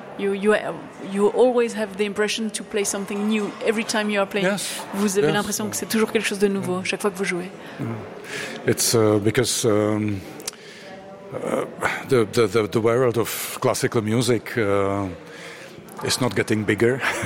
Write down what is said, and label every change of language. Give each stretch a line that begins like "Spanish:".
English: You always have the impression to play something new every time you are playing. Yes,
French: vous avez
English: yes,
French: l'impression que c'est toujours quelque chose de nouveau chaque fois que vous jouez.
English: It's because the world of classical music is not getting bigger.